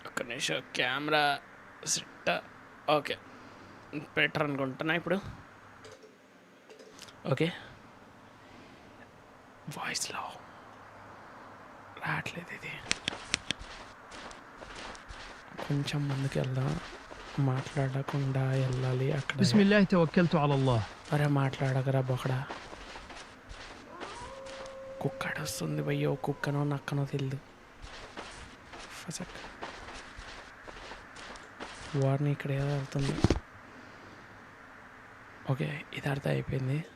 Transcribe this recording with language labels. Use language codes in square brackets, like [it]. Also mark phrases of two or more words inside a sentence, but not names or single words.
[te] నిమిషం [en] camera set. Okay, better [te] అనుకుంటున్నా ఇప్పుడు. ఓకే, వాయిస్లో రావట్లేదు ఇది. కొంచెం ముందుకు వెళ్దాం, మాట్లాడకుండా వెళ్ళాలి అక్కడ. [ar] بسم الله توكلت على الله. [te] అరే మాట్లాడకరా బొకడా. కుక్క వస్తుంది భయ్యో, కుక్కనో నక్కనో తెలియదు. ఫసక్ వాడిని ఇక్కడ ఏదో వెళ్తుంది. ఓకే, ఇది అర్థం అయిపోయింది.